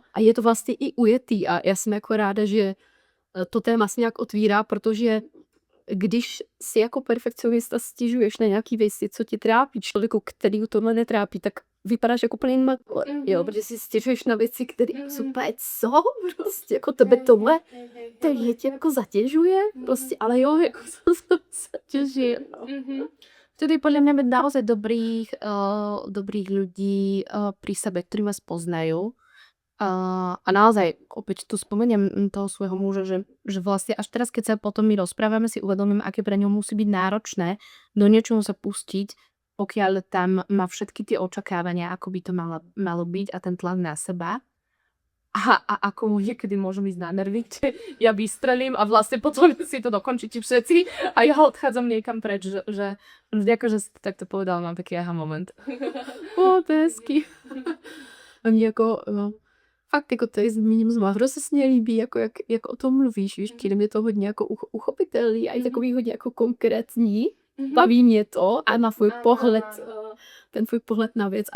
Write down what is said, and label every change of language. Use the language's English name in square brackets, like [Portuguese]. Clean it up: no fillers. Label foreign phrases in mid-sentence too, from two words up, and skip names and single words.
[Czech] a je to vlastně i ujetý a já jsem jako ráda, že to téma se nějak otvírá, protože když si jako perfekcionista stěžuješ na nějaký věci, co ti trápí, člověku, který tohle netrápí, tak vypadáš jako plný makler, jo, protože si stěžuješ na věci, které jsou úplně co, prostě jako tebe tohle, je tě jako zatěžuje, prostě, ale jo, jako to zatěžuje, no. [Slovak] Vtedy podľa mňa byť naozaj dobrých ľudí pri sebe, ktorí vás poznajú A naozaj, opäť tu spomeniem toho svojho muža, že vlastne až teraz, keď sa potom my rozprávame, si uvedomím, aké pre ňo musí byť náročné do niečoho sa pustiť, pokiaľ tam má všetky tie očakávania, ako by to malo byť a ten tlak na seba. A ako mu niekedy môžem ísť na nervy, že ja vystrelím a vlastne potom si to dokončíte všetci a ja odchádzam niekam preč, že ďakujem, že si to takto povedal, mám taký aha moment. [Czech] Hezky. A mě jako, fakt jako tady zmíním znovu, hrozně se mě líbí, jako jak o tom mluvíš, víš, přijde mě to hodně jako uchopitelný a i takový hodně jako konkrétní. Baví mě to a na tvůj pohled, ten tvůj pohled na věc.